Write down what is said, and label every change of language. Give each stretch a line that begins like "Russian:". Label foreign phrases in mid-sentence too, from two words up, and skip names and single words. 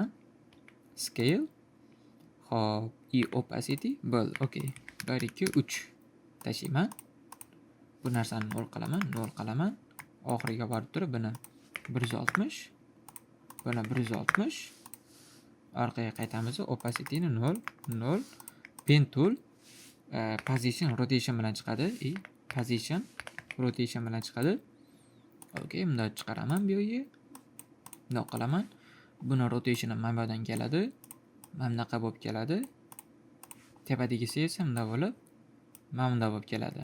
Uzbek: Scale. Hop, opacity bo'l. Okay. 1 2 3 tashiyman. Bu narsani 0 qilaman, 0 qilaman. Oxiriga borib turib buni 160. Buni 160. Orqaga qaytamiz. Opacityni 0, 0.
English: Pen tool, position, rotation
Uzbek: bilan chiqadi.
English: Position, rotation
Uzbek: bilan chiqadi. Okay, bunda chiqaraman bu yerga. Bundoq qilaman. Buni rotation mana bu yerdan keladi. Mana bunaqa bo'lib keladi. Tepadagisi esa bunda bo'lib, mana bunda bo'lib keladi.